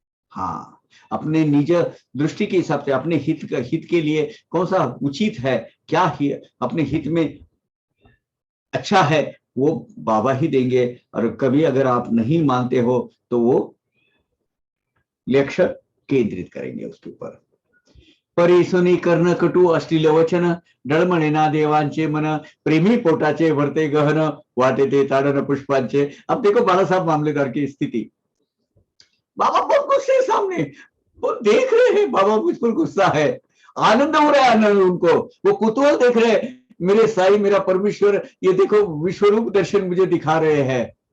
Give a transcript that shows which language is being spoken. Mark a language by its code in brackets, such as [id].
[hi] हाँ, अपने निज दृष्टि के हिसाब से, अपने हित के लिए कौन सा उचित है, क्या ही अपने हित में अच्छा है, वो बाबा ही देंगे। और कभी अगर आप नहीं मानते हो तो वो लक्ष्य केंद्रित करेंगे उसके ऊपर। [mr] परिसुनी कर्ण कटू अश्लील वचन, डळमणे ना देवांचे मन, प्रेमी पोटाचे भरते गहन, वाटे ते ताडन पुष्पांचे। [hi] अब देखो बाला साहब मामलेदार की स्थिति, बाबा बहुत गुस्से है सामने, वो देख रहे हैं बाबा मुझ पर गुस्सा है, आनंद हो रहा है आनंद उनको, वो कुतूहल देख रहे हैं, मेरे साईं, मेरा परमेश्वर, ये देखो विश्वरूप दर्शन मुझे दिखा रहे हैं।